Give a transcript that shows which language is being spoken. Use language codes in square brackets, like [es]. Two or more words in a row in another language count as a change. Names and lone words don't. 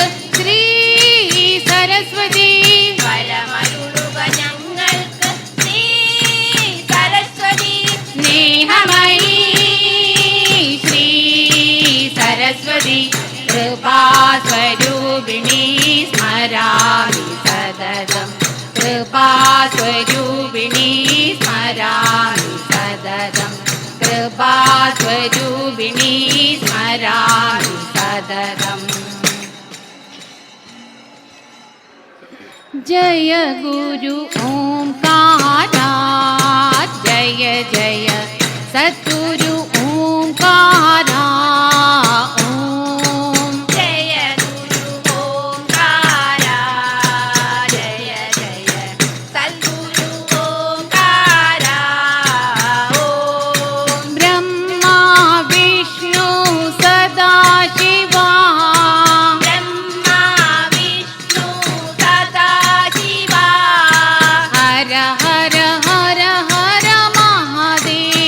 [ml] ശ്രീ സരസ്വതി വരമരുളുക ഞങ്ങൾക്ക് ശ്രീ സരസ്വതി സ്നേഹമയീ ശ്രീ സരസ്വതി [sa] കൃപാസ്വരൂപിണീ സ്മരാമി സതതം കൃപാസ്വരൂപിണീ സ്മരാമി സതതം കൃപാസ്വരൂപിണീ സ്മരാമി സതതം [hi] जय गुरु ओंकारा जय जय सद्गुरु ओंकारा ओम जय गुरु ओंकारा जय जय सद्गुरु ओंकारा ओम ब्रह्मा विष्णु सदा शिवा ब्रह्मा विष्णु सदा शिवा हर हर हर हर महादेव